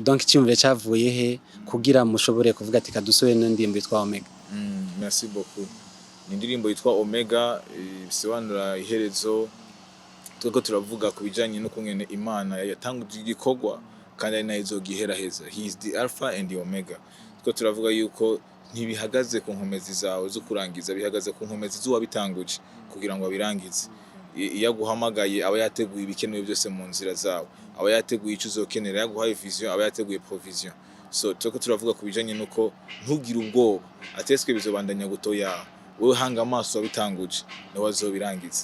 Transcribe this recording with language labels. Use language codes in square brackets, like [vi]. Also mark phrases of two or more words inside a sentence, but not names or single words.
[rn] Donc cyumve cyavuye he kugira mushobore kuvuga ati kadusore n'indirimbo yitwa Omega? [fr] Merci beaucoup. [rn] Ni indirimbo yitwa Omega, bisobanura iherezo. Turiko turavuga ku bijanye no kungene Imana yatanguje igikorwa kandi ari nayo izogiheraheza. [en] He is the Alpha and the Omega. [rn] Turiko turavuga yuko ntibihagaze ku nkomezi zawe zo kurangiza, bihagaze ku nkomezi z'uwabitanguje kugira ngo abirangize. Iyo aguhamagaye aba yateguye ibikenewe byose mu nzira zawe, aba yateguye icyo uzokenera, yaguhaye vision, aba yateguye provision. So turiko turavuga ku bijanye nuko ntugire ubwoba, ateswe bizobandanya gutoya, wowe hanga amaso wabitanguje no wazobirangiza.